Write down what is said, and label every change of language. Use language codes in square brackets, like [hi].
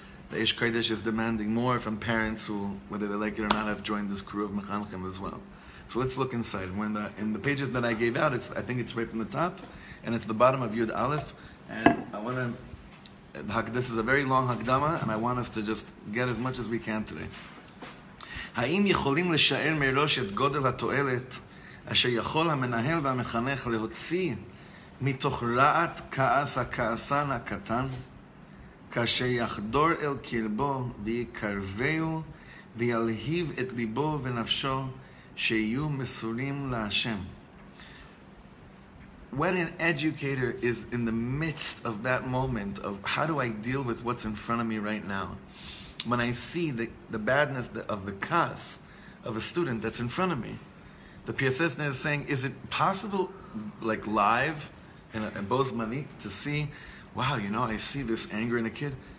[en] The Ish Kodesh is demanding more from parents who, whether they like it or not, have joined this crew of mechanechim as well. So let's look inside. In the pages that I gave out, I think it's right from the top, and it's the bottom of Yud Aleph. And I want to, this is a very long Hakdama, and I want us to just get as much as we can today. [he] האם יכולים לשער מראש את גודל התועלת אשר יכול המנהל והמחנך להוציא מתוך רעת כעס הכעסן הקטן, כאשר יחדור אל קרבו ויקרבהו וילהיב את ליבו ונפשו שיהיו מסורים להשם. [en] When an educator is in the midst of that moment of how do I deal with what's in front of me right now, when I see the badness of the kas of a student that's in front of me, the PSS is saying, is it possible, like live in Boz Manit, to see, wow, I see this anger in a kid.